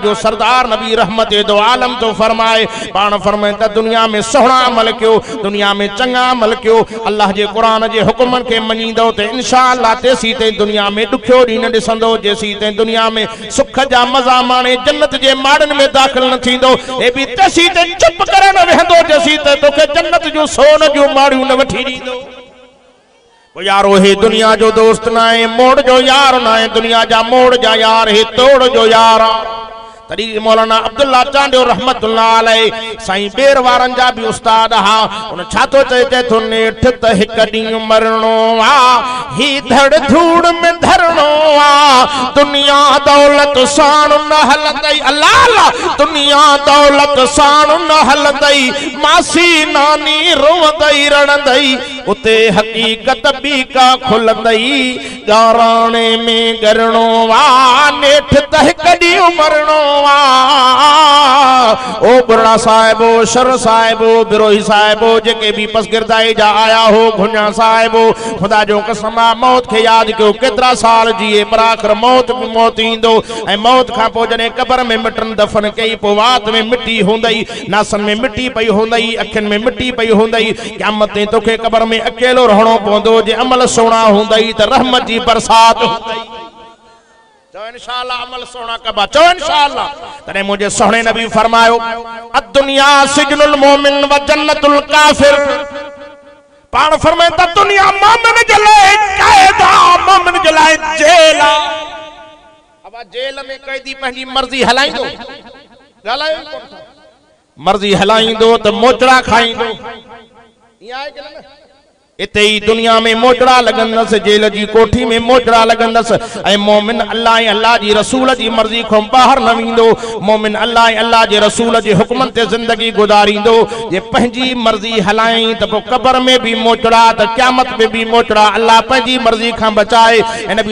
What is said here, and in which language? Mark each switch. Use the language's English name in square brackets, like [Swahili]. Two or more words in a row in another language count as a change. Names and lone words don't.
[Sindhi] जो सरदार नबी रहमत दो आलम तो फरमाए पाण फरमाए त दुनिया में सुहिणा अमल कयो दुनिया में चंगा अमल कयो अल्लाह जे कुरान जे हुक्मन के मञींदो त इंशाअल्लाह तेसी ते दुनिया में दुखियो ॾींहुं न ॾिसंदो जेसी ते दुनिया में सुख जा मज़ा माणे जन्नत जे माड़न में दाख़िल न थींदो ए भी तेसी ते चुप करे न वेंदो जेसी ते तोखे जन्नत जो सोन जो माड़ियूं न वठी ॾींदो। यारो हे दुनिया जो दोस्त ना है मोड़ जो यार ना है दुनिया जा मोड़ जा यार हे तोड़ जो यार तरी मौलाना अब्दुल्ला चांडियो [Arabic] رحمة الله عليه [Sindhi] साईं बेर वारन जा भी उस्ताद हा उन छातो चए थो नेठ त हिक ॾींहुं मरणो आ ही धड़ धूड़ में धरणो आ दुनिया दौलत साण न हलंदई अल्लाह अल्लाह दुनिया दौलत साण न हलंदई मासी नानी रोवंदई रणंदई उते हकीकत बि का खुलंदई गाराणे में गरणो आ नेठ त हिक ॾींहुं मरणो ओ बुरा साहिबो शर साहिबो बिरोही साहिबो जेके भी पसगिरदाई जा आया हो घुन्या साहिबो खुदा जो कसम आ मौत के याद कयो केतरा साल जिए पर आखिर मौत भी मौत ईंदो ऐं मौत खां पोइ जॾहिं कब्र में मिटन दफन कई पोइ वात में मिट्टी हूंदई नासन में मिट्टी पई हूंदई अखियुनि में मिट्टी पई हूंदई क़यामत ते तोखे कब्र में अकेलो रहणो पवंदो जे अमल सोना हूंदई त रहमत जी बरसात हूंदई चो इंशाअल्लाह अमल सोना कबा चो इंशाअल्लाह तने मुझे सोहणे नबी फरमायो अद्दुनिया [Arabic] سجن المؤمن وجنة الكافر [Sindhi] पाण फरमाए त दुनिया मोमिन जे लाइ कैद आ मोमिन जे लाइ जेल आ अब जेल में कैदी पंहिंजी मर्जी हलाइंदो ॻाल्हायो मर्जी हलाइंदो त मोचड़ा खाइंदो इहा आहे कि न इते ही दुनिया में मोचड़ा लगंदस जेल जी कोठी में मोचड़ा लगंदस ऐं मोमिन अल्लाह ऐं अल्लाह जी रसूल जी मर्जी खां बाहर न वेंदो मोमिन अल्लाह ऐं अल्लाह जे रसूल जे हुक्मन ते जिंदगी गुजारींदो जे पंहिंजी मर्जी हलाई त पोइ कब्र में भी मोचड़ा त क़यामत में भी मोचड़ा अल्लाह पंहिंजी मर्जी खां बचाए ऐं नबी